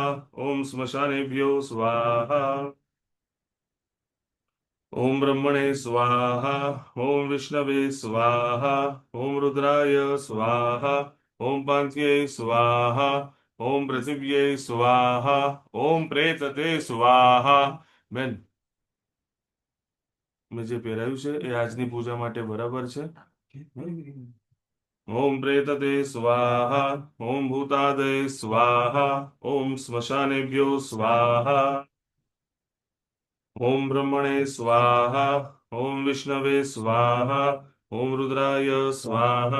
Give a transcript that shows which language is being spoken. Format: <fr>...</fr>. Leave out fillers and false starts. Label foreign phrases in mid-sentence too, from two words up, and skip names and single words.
<sa>ओम श्मशानेभ्यो स्वाहा। ओम ब्रह्मणे स्वाहा। ओम विष्णवे स्वाहा। ओम रुद्राय स्वाहा। ओम पान्त्यै स्वाहा। ओम पृथिव्यै स्वाहा। ओम प्रेतते स्वाहा।</sa> <gu>બેન, મેં જે પહેરાયું છે એ આજની પૂજા માટે બરાબર છે?</gu> <sa>ओम प्रेतते स्वाहा। ओम भूतादये स्वाहा। ओम श्मशानेभ्यो स्वाहा। ओम ब्रह्मणे स्वाहा। ओम विष्णवे स्वाहा। ओम रुद्राय स्वाहा।</sa>